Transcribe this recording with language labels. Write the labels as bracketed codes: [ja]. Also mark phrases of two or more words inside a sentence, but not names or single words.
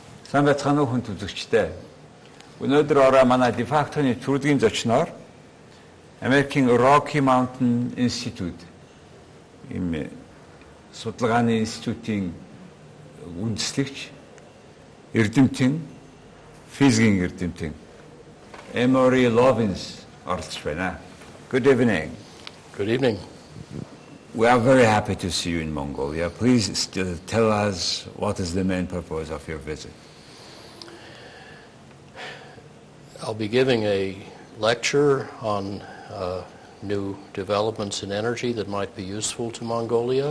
[mn] Сайн байцгаана уу хүн үзэгчдээ. Өнөөдөр ороо манай дефактоны төрөлгийн зочноор Америкийн Роки Маунтайн институт ийм судалгааны институтын үндэслэгч эрдэмтэн физикийн эрдэмтэн Эймори Ловинс оролцож байна. [en] Good evening. Good evening. We are very happy to see you in Mongolia. Please tell us what is the main purpose of your visit. I'll be giving a lecture on new developments in energy that might be useful to Mongolia.